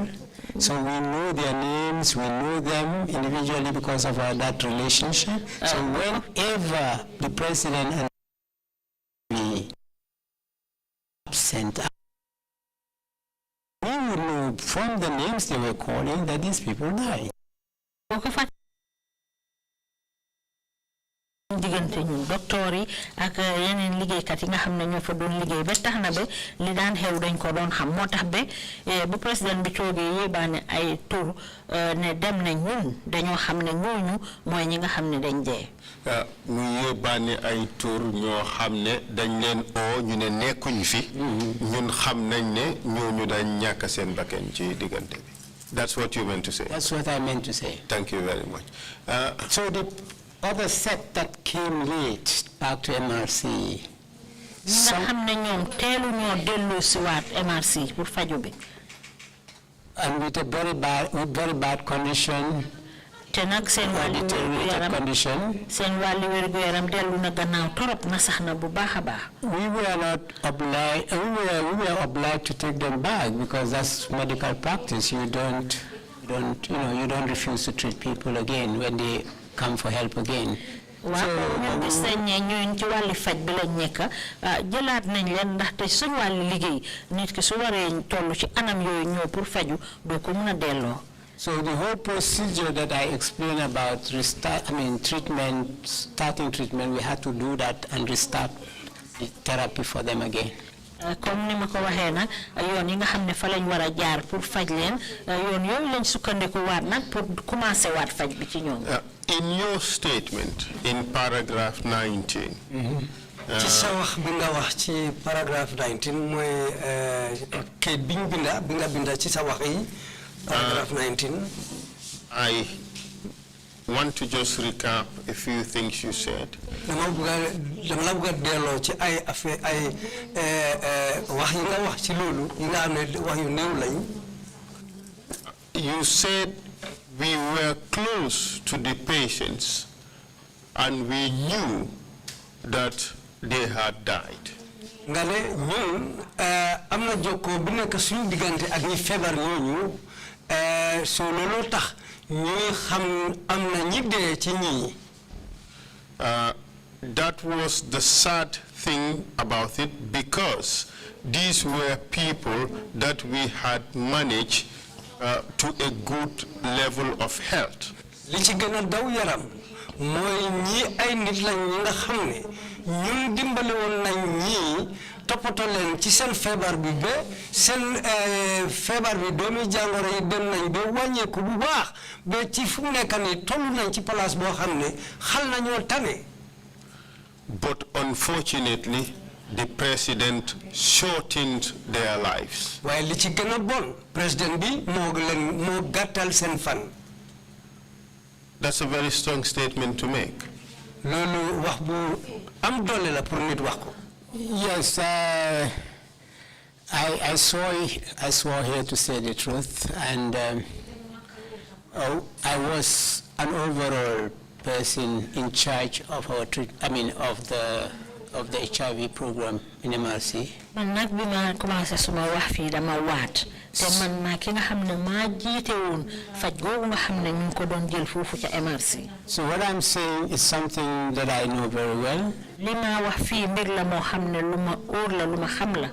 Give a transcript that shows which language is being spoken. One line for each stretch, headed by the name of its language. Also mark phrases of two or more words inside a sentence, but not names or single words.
English: So we know their names, we know them individually because of that relationship. So whenever the president and we absent, we would know from the names they were calling that these people died.
Wolof: diggante ñun docteur yi ak yeneen liggéeykat yi nga xam ne ñoo fa doon liggéey ba tax na ba li daan xew dañ ko doon xam moo tax ba bu président bi toogee yéebaane ay tur ne dem ne ñun dañoo xam ne ñooñu mooy ñi nga xam ne dañ dee. mu yéebaane ay tur ñoo xam ne dañ leen oo ñu ne nekkuñ fi. ñun xam nañ ne ñooñu dañ ñàkk seen bakkan ci diggante bi.
English: That's what you meant to say. That's what I meant to say. Thank you very much. So the other set that came late back to MRC.
Wolof: nga xam ne ñoom teelu ñoo dellu si waat MRC pour faju bi.
English: And with very bad condition.
Wolof: te nag seen wàllu wér gu yaram dellu na gannaaw torop na sax na bu baax a baax.
English: We were obliged to take them back because that's medical practice. You don't refuse to treat people again when they come for help again.
Wolof: waaw ñun gis nañ ne ñooñu ci wàllu faj bi lañ nekk jëlaat nañ leen ndaxte suñu wàllu liggéey nit ki su waree toll ci anam yooyu ñëw pour faju doo ko mën a delloo.
English: So the whole procedure that I explained about starting treatment, we had to do that and restart the therapy for them again.
Wolof: comme ni ma ko waxee nag yoon yi nga xam ne fa lañ war a jaar pour faj leen yoon yooyu lañ sukkandiku waat nag
French: pour commencer
Wolof: waat faj bi ci ñoom.
English: In your statement in paragraph 19.
Wolof: ci sa wax bi nga wax ci paragraphe 19 mooy kayit bi nga binda ci sa wax yi.
English: Paragraph 19. I want to just recap a few things you said. You said we were close to the patients and we knew that they had died.
Wolof: Ngale ñun amna jokko bi nek suñu digante ak ñi febar ñooñu so lolo tax ñuy xam am na ñi dee ci ñii.
English: That was the sad thing about it, because these were people that we had managed to a good level of health.
Wolof: Li ci gën a daw yaram mooy ñii ay nit lañ ñi nga xam ne ñun dimbali woon nañ ñii toppatoo leen ci seen feebar bi ba seen feebar bi doomi jàngoro yi dem nañ ba wàññeeku bu baax ba ci fu mu nekk nii toll nañ ci place boo xam ne xal nañoo tane.
English: But unfortunately, the president shortened their lives.
Wolof: waaye li ci gën a bon président bi moo gàttal seen fan.
English: That's a very strong statement to make.
Wolof: loolu wax bu am doole la pour nit wax ko.
English: Yes, I swore here to say the truth, and I was an overall person in charge of our of the HIV program in MRC.
Wolof: Man nag bi ma commencé suma wax fii dama waat te man naa ki nga xam ne maa jiite woon faj googu nga xam ne ñu ngi ko doon jël foofu ca MRC.
English: So what I'm saying is something that I know very well.
Wolof: Li ma wax fii mbir la moo xam ne lu ma óor la lu ma xam la.